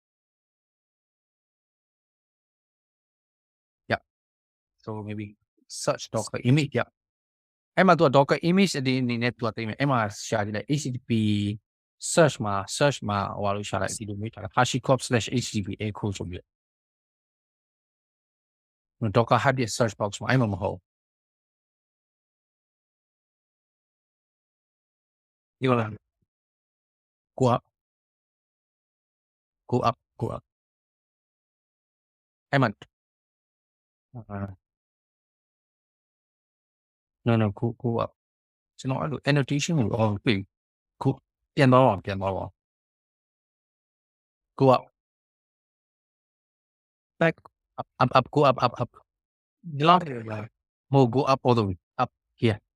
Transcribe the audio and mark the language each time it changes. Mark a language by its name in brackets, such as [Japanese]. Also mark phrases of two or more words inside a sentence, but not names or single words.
[English] yeah so maybe search docker image yeah [Burmese] အဲ့မှာသူက [English] docker image [Burmese] အနေနဲ့သူကသိမယ်အဲ့မှာရှာကြည့်လိုက် [English] http search [Burmese] မှာဟိုဟာလို့ရှာလိုက်ဒီလိုမျိုးထားတာ hashicorp/http echo ဆိုပြီး docker hub ရဲ့ search box မှာအဲ့မှာမဟုတ်ဒီလိုလား [English] go up [Burmese] အဲ့မှာ [English] no go up [Burmese] ကျွန်တော်အဲ့လို annotation ကိုတွေ့ခုပြန်သွားပါ [English] go up back up go up [Burmese] ဒီလောက်မဟုတ် [English] go up all the way up here